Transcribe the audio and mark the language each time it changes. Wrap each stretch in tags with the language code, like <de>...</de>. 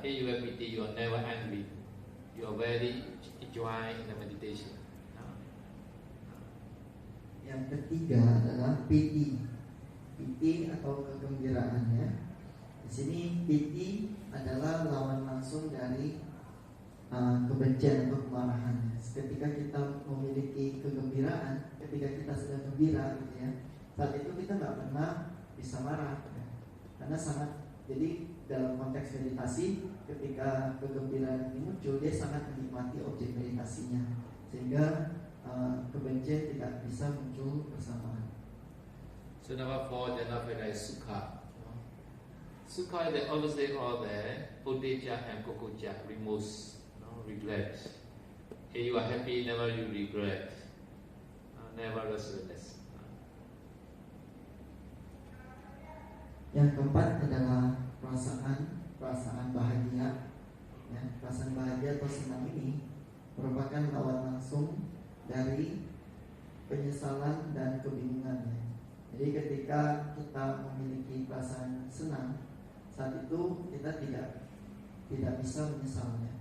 <en>If you have piti, you are never angry. You are very enjoy in the meditation.</en> <id>Yang ketiga adalah piti. Piti atau kegembiraan ya. Di sini piti adalah lawan langsung dari kebencian atau kemarahan. Ketika kita memiliki kegembiraan, ketika kita sedang gembira gitu ya, saat itu kita nggak pernah bisa marah ya. Karena sangat, jadi dalam konteks meditasi, ketika kegembiraan ini muncul, dia sangat menikmati objek meditasinya, sehingga kebencian tidak bisa muncul bersamaan.</id> <en>So number 4, jana veda is sukha. Sukha is the opposite of the uddhacca and kukucca, remorse, regret. If you are happy, never you regret, never restlessness.</en> <id>Yang keempat adalah perasaan bahagia. Ya, perasaan bahagia atau senang ini merupakan lawan langsung dari penyesalan dan kebingungan. Ya. Jadi ketika kita memiliki perasaan senang, saat itu kita tidak bisa menyesalnya.</id>